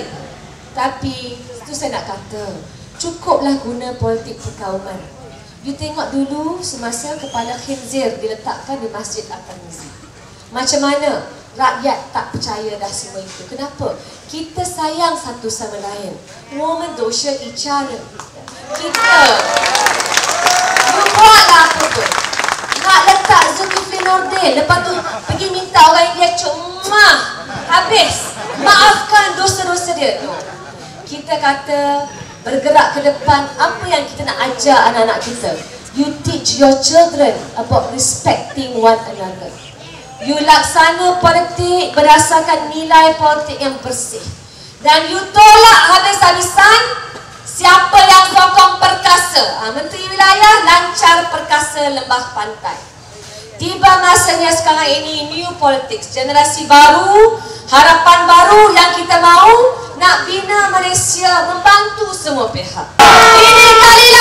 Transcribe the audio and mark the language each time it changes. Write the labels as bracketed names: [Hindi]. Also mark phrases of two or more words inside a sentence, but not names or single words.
[Malay] Tapi itu saya nak kata, cukuplah guna politik perkauman. You tengok dulu semasa kepala khinzir diletakkan di Masjid At-Tirmizi. Macam mana rakyat tak percaya dah semua itu. Kenapa? Kita sayang satu sama lain. [Chinese] 我们都是一家人. [Malay] Kita you buatlah apa pun. Nak letak Zulkifli Nordin, lepas tu pergi minta orang India cuma habis. Maafkan dosa-dosa dia. No. Kita kata bergerak ke depan, apa yang kita nak ajar anak-anak kita? [English] You teach your children about respecting one another. [Malay] You laksana politik berdasarkan nilai politik yang bersih. Dan you tolak habis-habisan siapa yang sokong perkasa. Menteri Wilayah lancar perkasa lembah pantai. Tiba masanya sekarang ini [English] new politics, [Malay] generasi baru, harapan baru yang kita mahu nak bina Malaysia, membantu semua pihak.